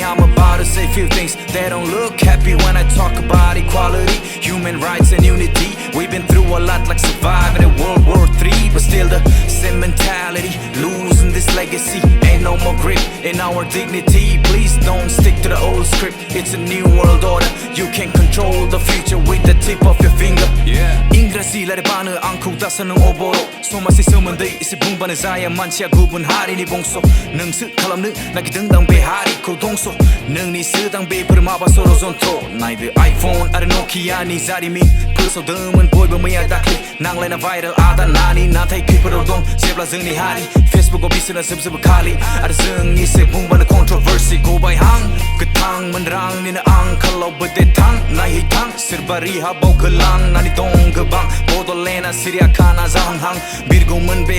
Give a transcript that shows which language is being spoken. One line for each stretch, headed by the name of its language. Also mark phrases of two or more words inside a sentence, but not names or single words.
English: I'm about to say few things that don't look happy when I talk about equality, human rights and unity. We've been through a lot like surviving in World War III, but still the same mentality, losing this legacy. Ain't no more grip in our dignity. Please don't stick to the old script. It's a new world order. You can control the future with the tip of your finger.
Bodo: Ingraji lairaibanw angkow dasan oboro somajni swmwndwi bungbanw jaya mansiya gubun harini bongso Nwngsw kalamnw nagerdwng harikow dongso nwngni bepwr maba sorojontro Naidw iPhone आरो nokia नि jarimin फोसावदोंमोन बयबो मैया दाख्लै नांलायना viral आदानानि नाथाय खैफोदाव दं जेब्ला जोंनि हारि फेसबुकाव बिसोरना जोबजोबो खालि आरो जोंनिसो बुंबानो controversy गबाय हां गोथांमोन रांनिनो आंखालाव बोदे थां नायहैथां सोरबा रिहाबाव गोलांनानै दं गोबां बड'लेण्डआ सिरियाखाना जाहांहां बिरगौमोन बे